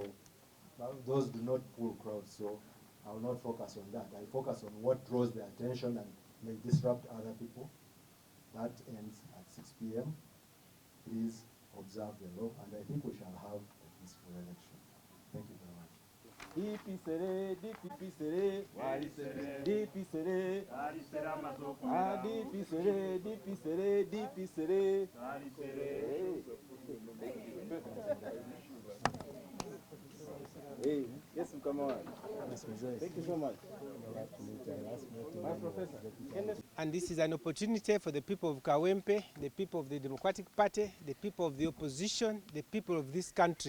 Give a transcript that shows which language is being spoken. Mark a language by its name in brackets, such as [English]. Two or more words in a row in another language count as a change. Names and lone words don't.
[English] Those do not pull crowds, so I will not focus on that. I focus on what draws their attention and may disrupt other people. That ends at 6 p.m. Please observe the law, and I think we shall have a peaceful election. Thank you very much. DP sere, DP sere, DP sere, DP sere, DP sere, DP sere. Hey, yes, come on. Thank you so much. My professor. And this is an opportunity for the people of Kawempe, the people of the Democratic Party, the people of the opposition, the people of this country.